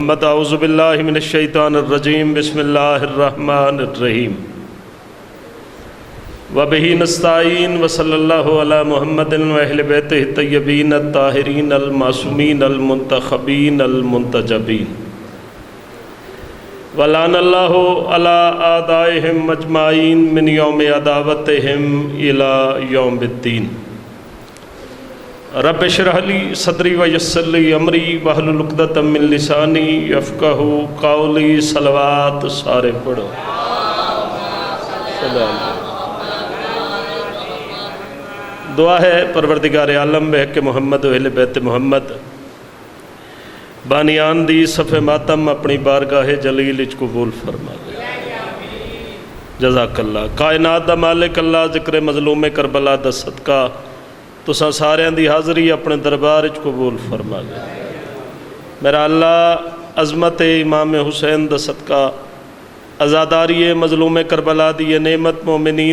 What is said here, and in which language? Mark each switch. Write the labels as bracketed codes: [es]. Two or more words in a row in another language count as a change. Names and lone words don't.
[ar] محمد اعوذ باللہ من الشیطان الرجیم بسم اللہ الرحمن الرحیم وبہ نستعین وصلی اللہ علی محمد و اہل بیتہ الطیبین الطاہرین المعصومین المنتخبین المنتجبین ولعن اللہ علی اعدائہم مجمعین من یوم عداوتہم الی یوم الدین رب اشرح لی صدری ویسر لی امری واحلل عقدۃ من لسانی یفقہوا قولی [skr] صلوات سارے پڑھو دعا ہے پروردگار عالم بحق محمد و اہل بیت محمد بانیان دی صف ماتم اپنی بارگاہ جلیل اچ قبول فرما دے جزاک اللہ کائنات دا مالک اللہ ذکر مظلوم کربلا دا صدقہ تساں سارے دی حاضری اپنے دربار اچ قبول فرما دے میرا اللہ عظمت امام حسین دا صدقہ عزاداری مظلوم کربلا دی نعمت مومنین